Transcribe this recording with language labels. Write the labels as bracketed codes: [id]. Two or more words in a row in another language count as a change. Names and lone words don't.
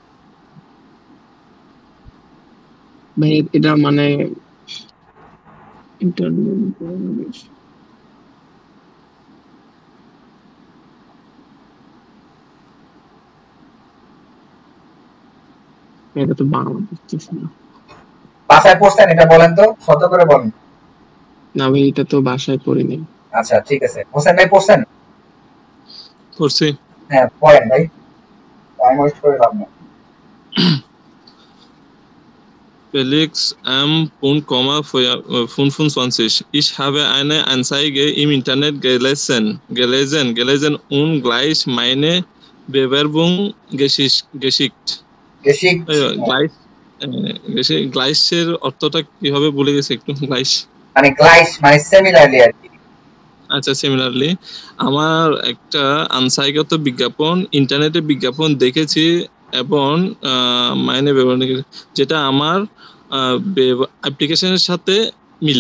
[bn] ভাই এটা মানে ইন্টারনেট এটা তো বাংলা বুঝতেছি না। বাসায় পড়ছেন এটা বলেন তো, শত করে বলেন। না ভাই এটা তো বাসায় পড়িনি। আচ্ছা ঠিক আছে, হোসেন ভাই পড়ছেন? পড়ছি। হ্যাঁ পড়েন ভাই, [en] time waste [bn] করে লাভ নেই। [de] Felix M.25. Ich habe eine Anzeige im Internet gelesen und gleich meine Bewerbung geschickt. [bn] গ্লাইসের অর্থটা কি হবে বলে গেছে একটু। গ্লাইস মানে সিমিলারলি আর কি। আচ্ছা সিমিলারলি আমার একটা আনসাইগত বিজ্ঞাপন, ইন্টারনেটে বিজ্ঞাপন দেখেছি এবং মাইনে যেটা আমার অ্যাপ্লিকেশনের সাথে মিলে।